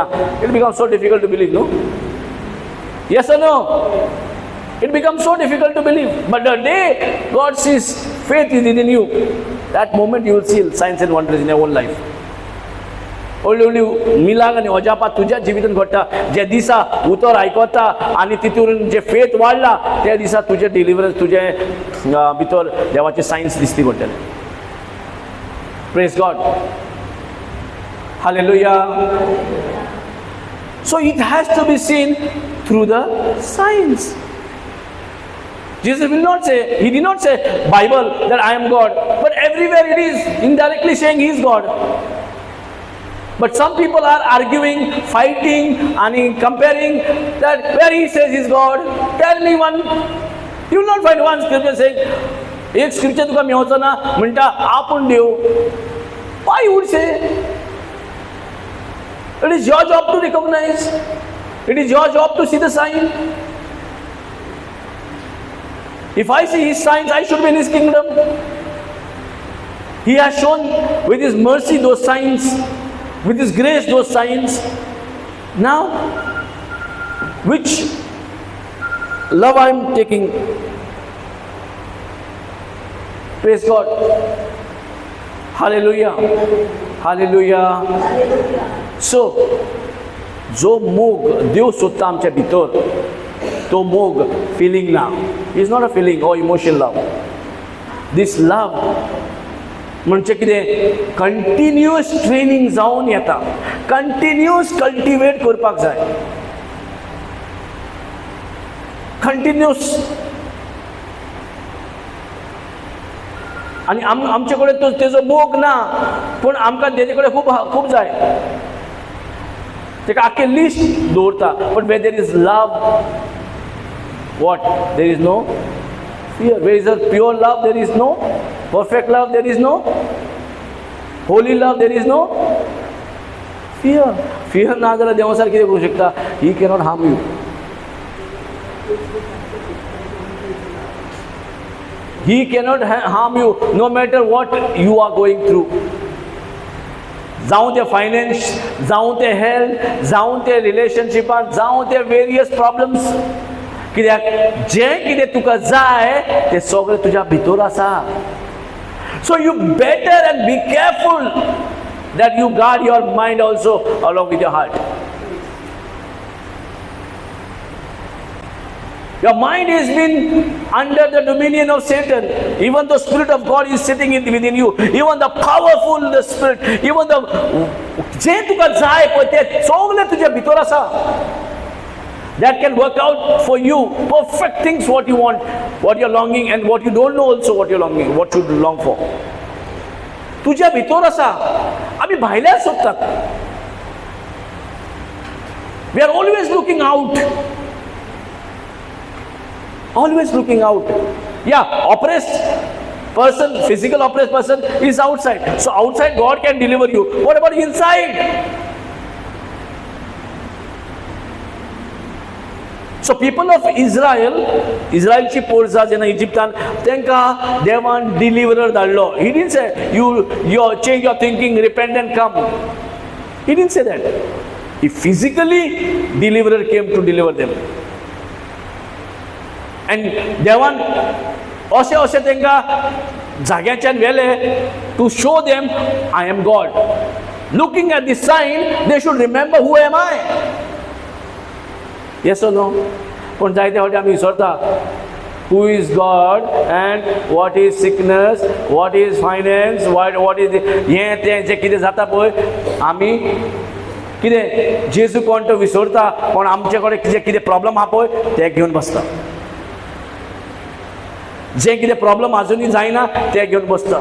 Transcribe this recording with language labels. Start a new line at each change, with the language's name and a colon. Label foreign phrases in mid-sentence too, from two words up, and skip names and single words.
English: It become so difficult to believe, no? Yes or no? It becomes so difficult to believe. But the day God sees faith is in you, that moment you will see signs and wonders in your own life.
Konkani: व्हडली व्हडली मिलाग आनी अजापां तुज्या जिवितांत घडटा. जे दिसा उतर आयकता आनी तितून जे फेथ वाडला, त्या दिसा तुजें डिलिव्हरन्स, तुजे भितर देवाचे सायन्स दिसती घडटले.
English: Praise God. Hallelujah. So it has to be seen through the science. Jesus will not say, he did not say Bible that I am God, but everywhere it is indirectly saying he is God. But some people are arguing, fighting and comparing that where he says he is God. Tell me one. You will not find one scripture saying,
Konkani: एक scripture तुका मेवचो ना म्हणटा आपूण देव.
English: Why you would say? It is your job to recognize. It is your job to see the sign. If I see his signs, I should be in his kingdom. He has shown with his mercy those signs, with his grace those signs. Now, which love I am taking? Praise God. Hallelujah. Hallelujah. So,
Konkani: जो मोग देव सोदता आमच्या भितर, तो मोग फिलिंग ना.
English: Is not a feeling or emotion love. This love
Konkani: म्हणजे कितें?
English: continuous training
Konkani: जावन येता,
English: continuous cultivate
Konkani: करपाक जाय, कंटिन्युअस. आनी आमचे कडेन तेजो मोग ना, पूण आमकां तेजे कडेन खूब जाय. ताका आख्खें लिस्ट दवरता.
English: But where there is love, what? There is no fear. Where is a pure love? There is no perfect love. There is no holy love. There is no fear.
Konkani: Fear ना जाल्यार देवा सारकें कितें करूं शकता?
English: He cannot harm you. He cannot harm you no matter what you are going through.
Konkani: जावं ते फायनान्स, जावं ते हेल्थ, जावं ते रिलेशनशिपांत, जावं ते
English: various problems.
Konkani: कित्याक जें कितें तुका जाय तें सगळें तुज्या भितर आसा.
English: So you better end be careful that you guard your mind also along with your heart. Your mind has been under the dominion of Satan. Even the Spirit of God is sitting within you. Even the powerful, the Spirit, even the
Konkani: जे तुका जाय पळय तें सगळें तुज्या भितर आसा.
English: That can work out for you perfect things what you want, what you're longing, and what you don't know also what you're longing, what you long for.
Konkani: तुझ्या भितर आसा. आमी भायल्यान सोदतात.
English: We are always looking out. Always looking out. Yeah, oppressed. person, physical oppressed person is outside. So outside God can deliver you. What about inside? So people of Israel,
Konkani: Israelची पोरसां जेन्ना इजिप्तान तांकां देवान डिलिव्हरर धाडलो.
English: He didn't say you change your thinking, repent and come. He didn't say that. He physically deliverer came to deliver them. And
Konkani: देवान अशें तांकां जाग्याच्यान व्हेले
English: to show them I am God. Looking at this sign, they should remember who am I. Yes or no?
Konkani: पण जायते फावटी आमी विसरता
English: who is God and what is sickness, what is finance, what is
Konkani: हें तें जें कितें जाता पळय आमी कितें जेजू कोण तो विसरता पण आमचे कडेन जें कितें प्रॉब्लम आहा पळय तें घेवन बसता. जें कितें प्रॉब्लम आजुनूय जायना तें घेवन बसता.